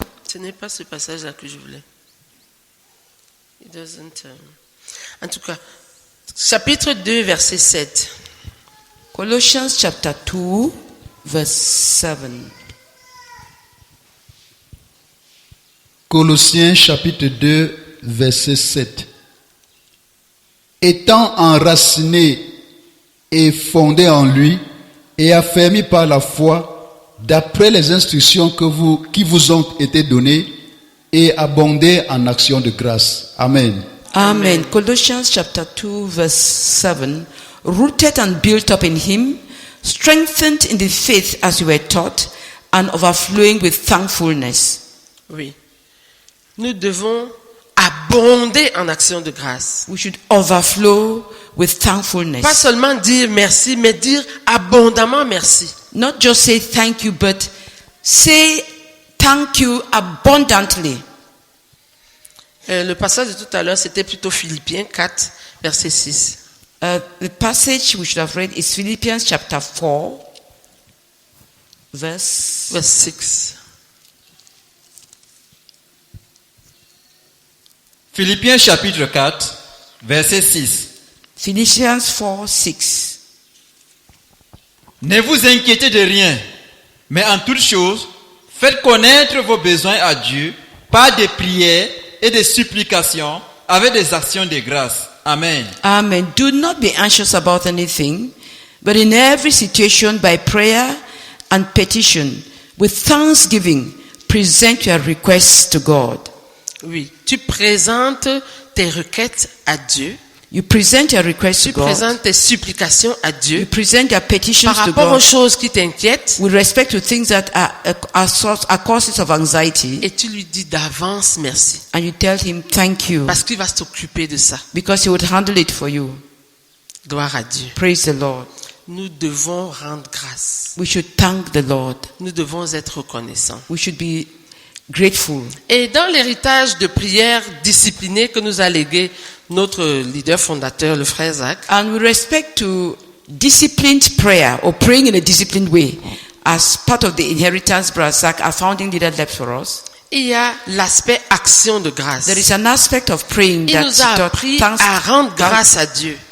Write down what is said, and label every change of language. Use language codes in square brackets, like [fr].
[fr] Ce n'est pas ce passage-là que je voulais. [en] It doesn't, [fr] En tout cas, chapitre 2, verset 7. [en] Colossians chapter 2, verse 7. [fr] Colossiens chapitre 2, verset 7. Étant enracinés et fondés en lui et affermis par la foi, d'après les instructions qui vous ont été données, et abondez en actions de grâce. [en] Amen. Amen. Colossians chapter 2, verse 7. Rooted and built up in him, strengthened in the faith as you were taught, and overflowing with thankfulness. [fr] Oui. Nous devons abonder en actions de grâce. [en] We should overflow with thankfulness. [fr] Pas seulement dire merci, mais dire abondamment merci. [en] Not just say thank you, but say thank you abundantly. [fr] Le passage de tout à l'heure, c'était plutôt Philippiens 4, verset 6. [en] The passage we should have read is Philippians chapter 4, verse 6. [fr] Philippiens chapitre 4, verset 6. [en] Philippians 4, 6. [fr] Ne vous inquiétez de rien, mais en toute chose, faites connaître vos besoins à Dieu par des prières et des supplications avec des actions de grâce. [en] Amen. Amen. Do not be anxious about anything, but in every situation by prayer and petition, with thanksgiving, present your requests to God. [fr] Oui, tu présentes tes requêtes à Dieu. [en] You present your requests to [fr] Tu [en] God. [fr] présentes tes supplications à Dieu. [en] You present your petitions [fr] Par [en] to [fr] rapport aux [en] God [fr] choses qui t'inquiètent. [en] with respect to things that are causes of anxiety. [fr] Et tu lui dis d'avance merci. [en] And you tell him thank you [fr] Parce qu'il va s'occuper de ça. [en] because he would handle it for you. [fr] Gloire à Dieu. [en] Praise the Lord. [fr] Nous devons rendre grâce. [en] We should thank the Lord. [fr] Nous devons être reconnaissants. [en] We should be grateful. [fr] Et dans l'héritage de prière disciplinée que nous a légué notre leader fondateur, le frère Zach, [en] And with respect to disciplined prayer or praying in a disciplined way, as part of the inheritance Brother Zach, our founding leader, left for us, [fr] il y a l'aspect action de grâce. [en] there is an aspect of praying [fr] Il [en] that [fr] nous a appris à rendre grâce à Dieu.